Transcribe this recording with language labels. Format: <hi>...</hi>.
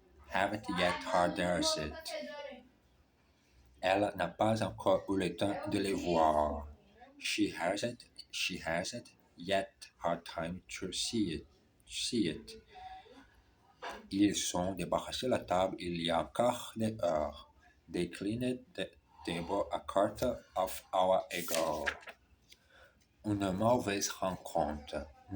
<en>Haven't yet had it.</en> <fr>Elle n'a pas encore eu le temps de les voir.</fr> <en>She hasn't yet had time to see it.</en> <fr>Ils sont débarrassés de la table il y a un quart d'heure.</fr> <en>They cleaned the table a quarter of hour ago.</en> <fr>Une mauvaise rencontre.</fr>